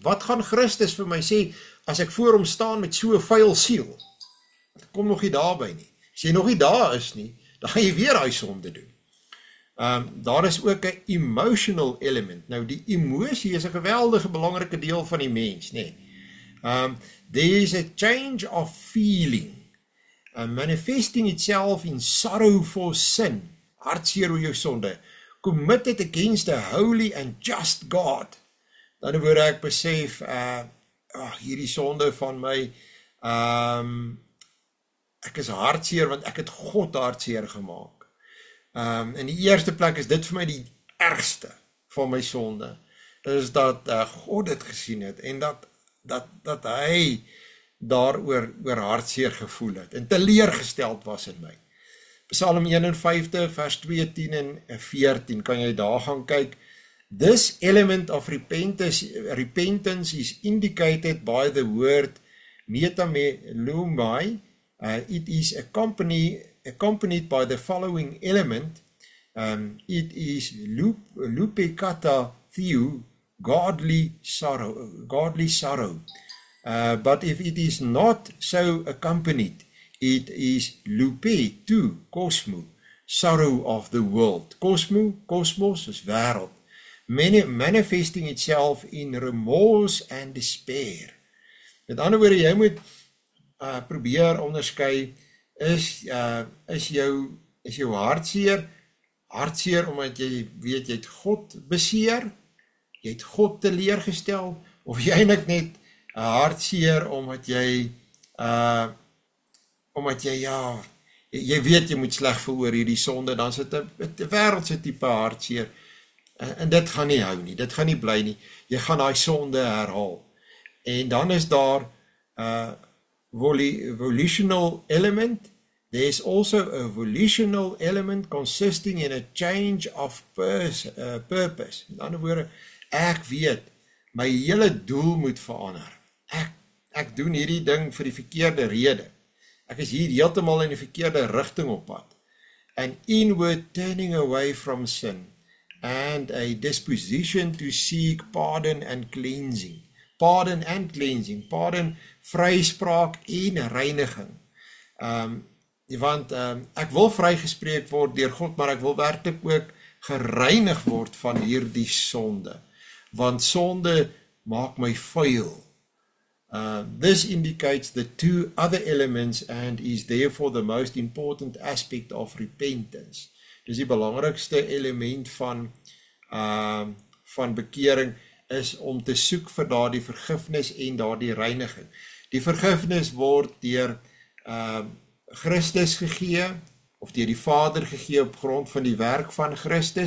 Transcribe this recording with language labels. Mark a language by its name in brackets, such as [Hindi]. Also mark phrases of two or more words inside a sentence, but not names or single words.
[Afrikaans] Wat gaan Christus vir my sê as ek voor hom staan met so 'n vuil siel? Ek kom nog nie daarby nie. As jy nog nie daar is nie, dan gaan jy weer daai sonde doen. Daar is ook 'n [English] emotional element. [Afrikaans] Nou die emosie is 'n geweldige belangrike deel van die mens, nee. [English] There is a change of feeling, manifesting itself in sorrow for sin, [Afrikaans] hartseer oor jou sonde, [English] committed against a holy and just God. [Afrikaans] Dan word ek besef, hierdie sonde van my, ek is hartseer, want ek het God hartseer gemaak. In die eerste plek is dit vir my die ergste van my sonde, is dat God dit gesien het, en dat hy daaroor hartseer gevoel het, en teleurgesteld was in my. Psalm 51 vers 2, 10 en 14, kan jy daar gaan kyk. [English] This element of repentance is indicated by the word metamelomai. It is accompanied by the following element. It is [Greek] lupekata theo, [English] godly sorrow. But if it is not so accompanied, it is [Greek] lupe tu, cosmo, [English] sorrow of the world. [Afrikaans] Cosmos is wêreld. [English] Manifesting itself in remorse and despair. [Afrikaans] Met ander woorde, jy moet probeer onderskei, is jou hartseer omdat jy weet jy het God beseer, jy het God teleurgestel, of jy eintlik net hartseer omdat jy jy weet jy moet sleg voel oor hierdie sonde, dan is dit 'n wêreldse tipe hartseer, en dit gaan nie hou nie, dit gaan nie bly nie, jy gaan daai sonde herhaal. En dan is daar [English] volitional element. There is also a volitional element consisting in a change of purpose. [Afrikaans] Met ander woorde, Ek weet, my hele doel moet verander. Ek doen hierdie ding vir die verkeerde rede. Ek is hier heeltemal in die verkeerde rigting op pad. [English] An inward turning away from sin and a disposition to seek pardon and cleansing. Pardon and cleansing. Pardon, [Afrikaans] vryspraak en reiniging. Want ek wil vrygespreek word deur God, maar ek wil werklik ook gereinig word van hierdie sonde. Want sonde maak my vuil. [English] This indicates the two other elements and is therefore the most important aspect of repentance. [Afrikaans] Dis die belangrikste element van bekering is om te soek vir daardie vergifnis en daardie reiniging. Die vergifnis word deur Christus gegee, of deur die Vader gegee op grond van die werk van Christus.